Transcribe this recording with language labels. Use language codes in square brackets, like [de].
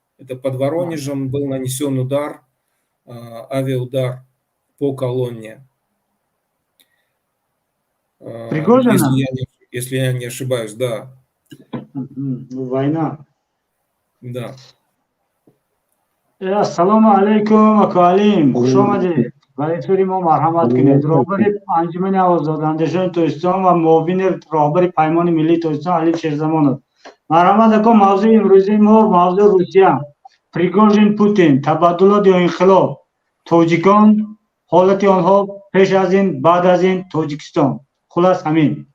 [ru] Это под Воронежем был нанесен удар, авиаудар по колонне. Пригожина? Если я не ошибаюсь, да. Война. Да. [tg] Ассаламу алейкум, акалим. Хуш омадед. Валитури мо марҳамат кунед. Роҳбари анҷумани озодандешони Тоҷикистон ва муовини роҳбари Паймони Миллии Тоҷикистон Алӣ Шерзамонов. Марҳамат аком, мавзӯи имрӯзии мо мавзӯи Русия. Пригожин, Путин, табаддулот ё инқилоб. Тоҷикон, ҳолати онҳо пеш аз ин, баъд аз ин, Тоҷикистон. Хулас ҳамин.